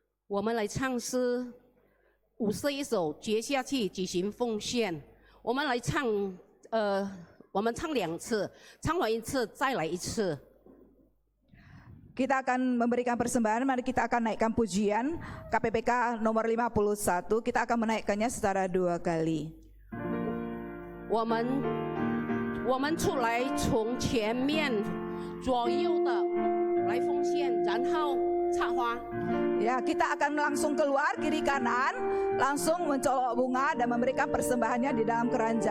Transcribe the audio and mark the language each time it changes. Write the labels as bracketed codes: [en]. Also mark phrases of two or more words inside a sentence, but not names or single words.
[zh] 我们来唱诗51首，接下去举行奉献。我们来唱，我们唱2次，唱完1次再来1次。 [id] Kita akan memberikan persembahan, mari kita akan naikkan pujian KPPK nomor 51, kita akan menaikkannya secara 2 kali. [zh] 我们出来从前面左右的来奉献，然后插花。 [id] Ya, kita akan langsung keluar kiri kanan, langsung mencolok bunga dan memberikan persembahannya di dalam keranjang.